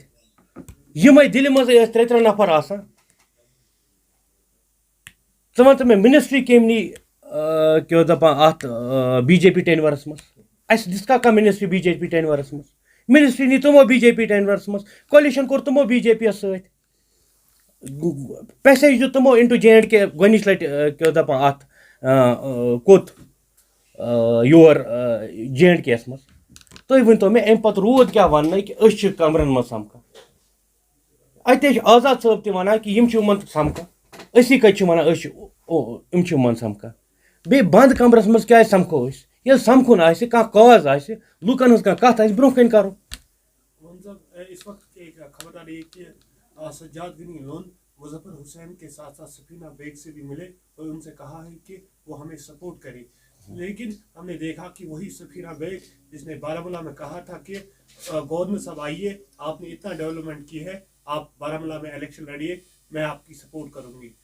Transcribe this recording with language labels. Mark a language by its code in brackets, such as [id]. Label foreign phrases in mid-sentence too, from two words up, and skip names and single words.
[ks] یِمے دِلہِ منٛزٕے ٲسۍ ترٛےٚ نفر آسان. ژٕ وَن تہٕ مےٚ منسٹری کٔمۍ نی کیٛاہ دپان اتھ بی جے پی ٹینورس منٛز. اَسہِ دِژ کانٛہہ منسٹری بی جے پی ٹینورس منٛز؟ منسٹری نی تِمو بی جے پی ٹینورس منٛز. کولیشن کوٚر تِمو بی جے پی یس سۭتۍ. پیسیج دیُت تِمو اِنٹو جے اینڈ کے گۄڈنِچ لٹہِ کیٛاہ دپان اتھ کوٚت یور جے اینڈ کے یس منٛز. تُہۍ ؤنتو مےٚ اَمہِ پتہٕ روٗد کیٛاہ وننٕے کہِ أسۍ چھِ کمرن منٛز سمکھان. اتے چھُ آزاد صٲب تہِ ونان کہِ یِم چھِ یِمن سمکھان. أسی کتہِ چھِ ونان أسۍ چھِ یِم چھِ یِمن سمکھان. بیٚیہِ بند کمرس منٛز کیٛازِ سمکھو أسۍ؟ ییٚلہِ سمکھُن آسہِ، کانٛہہ کاز آسہِ، لُکن ہٕنٛز کانٛہہ کتھ آسہِ، برونٛہہ کَنہِ کرو. [ur] اس وقت کی ایک خبر آ رہی ہے کہ سجاد غنی لون مظفر حسین کے ساتھ ساتھ سفینہ بیگ سے بھی ملے اور ان سے کہا ہے کہ وہ ہمیں سپورٹ کرے. لیکن ہم نے دیکھا کہ وہی سفینہ بیگ جس نے بارہ مولہ میں کہا تھا کہ گورنر صاحب آئیے، آپ نے اتنا ڈیولپمنٹ کی ہے، آپ بارہ مولہ میں الیکشن لڑیے، میں آپ کی سپورٹ کروں گی.